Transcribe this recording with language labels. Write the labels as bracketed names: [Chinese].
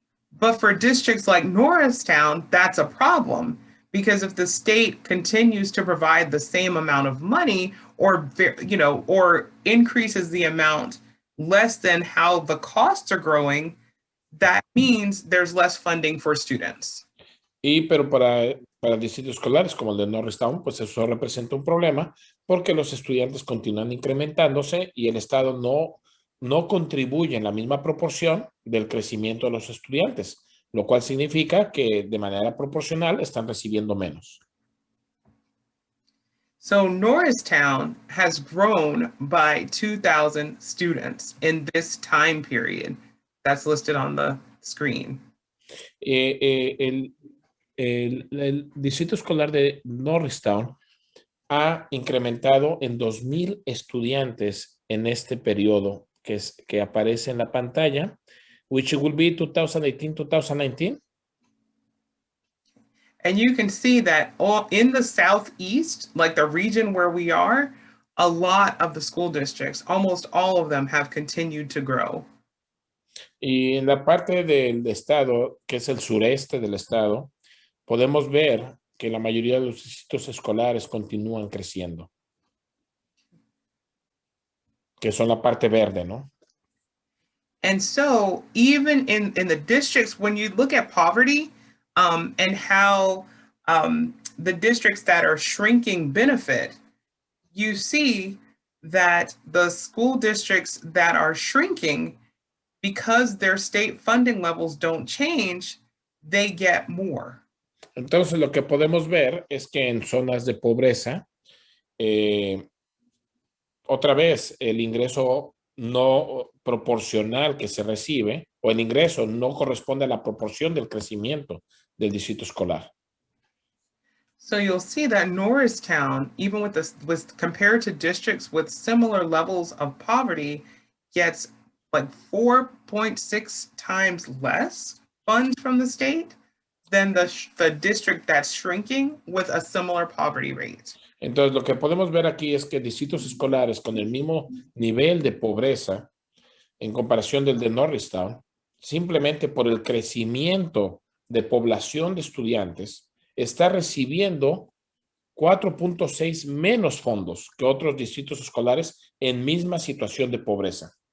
[English] But for districts like Norristown, that's a problem Because if the state continues to provide the same amount of money or, or increases the amount less than how the costs are growing, that means there's less funding for students. [Spanish] Pero para distritos escolares como el de Norristown, pues eso representa un problema porque los estudiantes continúan incrementándose y el Estado no contribuye en la misma proporción del crecimiento de los estudiantes, lo cual significa que de manera proporcional están recibiendo menos. [English] So Norristown has grown by 2,000 students in this time period that's listed on the screen. [Spanish] El distrito escolar de Norristown ha incrementado en 2,000 estudiantes en este periodo que aparece en la pantalla, [English] which will be 2018-2019. And you can see that all in the southeast, like the region where we are, a lot of the school districts, almost all of them have continued to grow. [Spanish] Y en la parte del estado, que es el sureste del estado, podemos ver que la mayoría de los distritos escolares continúan creciendo. Que son la parte verde, ¿no? [English] And so even in the districts, when you look at poverty and how the districts that are shrinking benefit, you see that the school districts that are shrinking, because their state funding levels don't change, they get more. [Spanish] Entonces, lo que podemos ver es que en zonas de pobreza, otra vez, el ingreso no proporcional que se recibe, o el ingreso no corresponde a la proporción del crecimiento del distrito escolar. [English] So you'll see that Norristown, even with compared to districts with similar levels of poverty, gets like 4.6 times less funds from the state than the district that's shrinking with a similar poverty rate. [Spanish] Entonces, lo que podemos ver aquí es que distritos escolares con el mismo nivel de pobreza en comparación del de Norristown, simplemente por el crecimiento de población de estudiantes, está recibiendo 4.6 menos fondos que otros distritos escolares en misma situación de pobreza.